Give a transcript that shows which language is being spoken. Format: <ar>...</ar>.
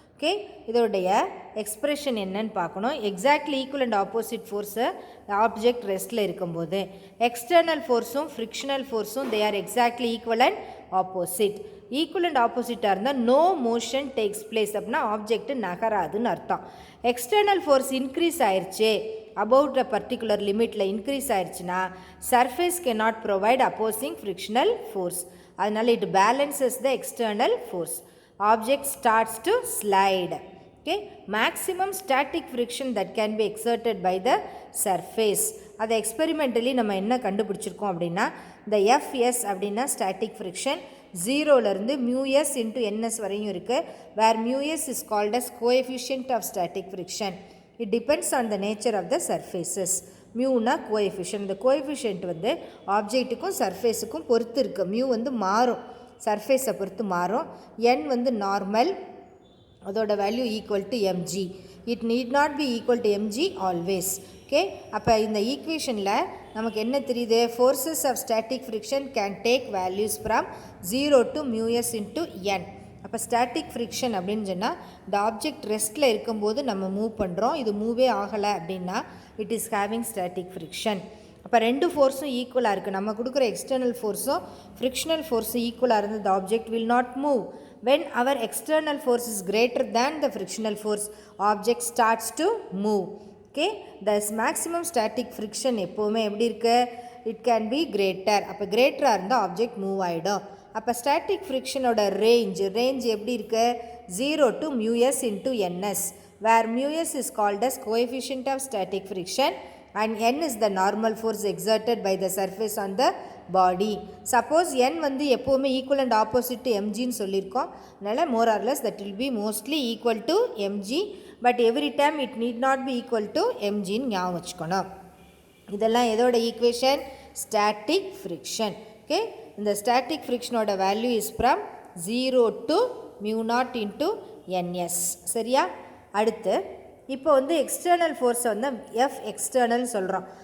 <ta>Okay, இதோடைய expression என்னன்னு பார்க்கணும். எக்ஸாக்ட்லி ஈக்குவல் அண்ட் ஆப்போசிட் ஃபோர்ஸை ஆப்ஜெக்ட் ரெஸ்ட்டில் இருக்கும்போது external ஃபோர்ஸும் frictional ஃபோர்ஸும்</ta> <en>They are exactly equal and opposite.</en> <ta>Equal and ஆப்போசிட்டாக இருந்தால்</ta> <en>no motion takes place,</en> <ta>அப்படின்னா ஆப்ஜெக்ட் நகராதுன்னு அர்த்தம். எக்ஸ்டர்னல் ஃபோர்ஸ் இன்க்ரீஸ் ஆயிடுச்சு, அபவுட் அ பர்டிகுலர் லிமிட்டில் இன்க்ரீஸ் ஆயிடுச்சுன்னா surface</ta> <en>cannot provide opposing frictional force. அதனால் it balances the external force. Object starts to slide. Okay, maximum static friction that can be exerted by the surface.</en> <ta>அதை experimentally நம்ம என்ன கண்டுபிடிச்சிருக்கோம் அப்படின்னா, இந்த Fs அப்படின்னா static friction 0லேருந்து μs into ns வரையும் இருக்குது.</ta> <en>Where μs is called as coefficient of static friction. It depends on the nature of the surfaces.</en> <ta>மியூனா coefficient. இந்த கோஎஃபிஷியன்ட் வந்து ஆப்ஜெக்ட்டுக்கும் சர்ஃபேஸுக்கும் பொறுத்து இருக்குது. மியூ வந்து மாறும், சர்ஃபேஸை பொறுத்து மாறும். n வந்து நார்மல், அதோட value equal to mg.</ta> <en>It need not be equal to mg always. Okay,</en> <ta>அப்போ இந்த ஈக்குவேஷனில் நமக்கு என்ன தெரியுது,</ta> <en>Forces of static friction can take values from 0 to μs into n.</en> <ta>அப்போ ஸ்டாட்டிக் ஃப்ரிக்ஷன் அப்படின்னு சொன்னால் இந்த ஆப்ஜெக்ட் ரெஸ்ட்டில் இருக்கும்போது நம்ம மூவ் பண்ணுறோம், இது மூவே ஆகலை அப்படின்னா</ta> <en>It is having static friction.</en> <ta>அப்போ ரெண்டு ஃபோர்ஸும் ஈக்குவலாக இருக்குது. நம்ம கொடுக்குற எக்ஸ்டர்னல் ஃபோர்ஸும் ஃப்ரிக்ஷனல் ஃபோர்ஸும் ஈக்குவலாக இருந்து</ta> <en>the object will not move. When our external force is greater than the frictional force, object starts to move. Okay, thus maximum static friction</en> <ta>எப்போவுமே எப்படி இருக்குது,</ta> <en>it can be greater.</en> <ta>அப்போ கிரேட்டராக இருந்தால் ஆப்ஜெக்ட் மூவ் ஆகிடும். அப்போ static ஃப்ரிக்ஷனோட range எப்படி இருக்குது,</ta> <en>0 to μs into ns, where μs is called as coefficient of static friction and n is the normal force exerted by the surface on the body.</en> <ta>Suppose n வந்து எப்போவுமே equal and opposite to mgன்னு சொல்லியிருக்கோம்.</ta> <en>அதனால் more or less that will be mostly equal to mg, but every time it need not be equal to mgன்னு</en> <ta>ஞாபகம் வச்சுக்கணும். இதெல்லாம் எதோட equation, static friction. Okay, இந்த static ஃப்ரிக்ஷனோட value is from 0 to μ0 into ns. சரியா? அடுத்து இப்போ வந்து எக்ஸ்டர்னல் ஃபோர்ஸை வந்து எஃப் எக்ஸ்டர்னல் சொல்கிறோம்.</ta>